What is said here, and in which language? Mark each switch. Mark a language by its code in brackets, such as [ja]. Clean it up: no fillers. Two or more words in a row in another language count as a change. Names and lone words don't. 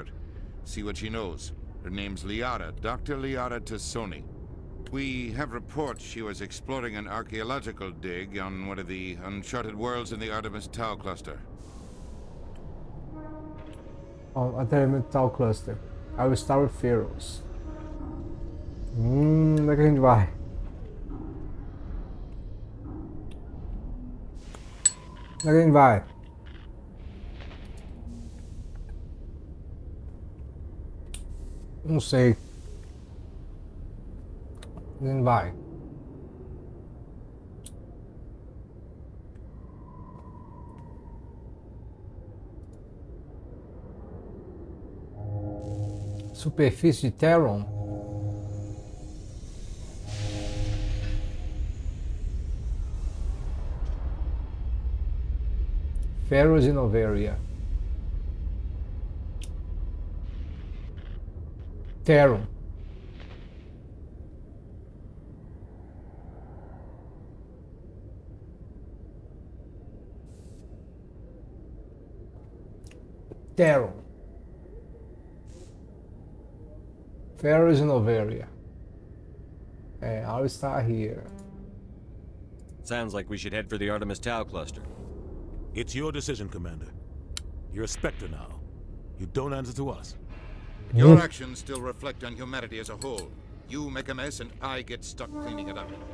[en] See what she knows. Her name's Liara, Dr. Liara Tassoni. We have reports she was exploring an archaeological dig on one of the uncharted worlds in the Artemis Tau cluster. Oh, Artemis Tau cluster. I will start with Pharaohs. [pt] Onde é que a gente vai? Onde é que a gente vai? Não sei. Onde a gente vai? Superfície de Terron? Pharos e Noveria. Terron. Terron. Pharos e Noveria. [en] I'll start here. Sounds like we should head for the Artemis Tau cluster. It's your decision, Commander. You're a Spectre now. You don't answer to us. Your actions still reflect on humanity as a whole. You make a mess and I get stuck cleaning it up.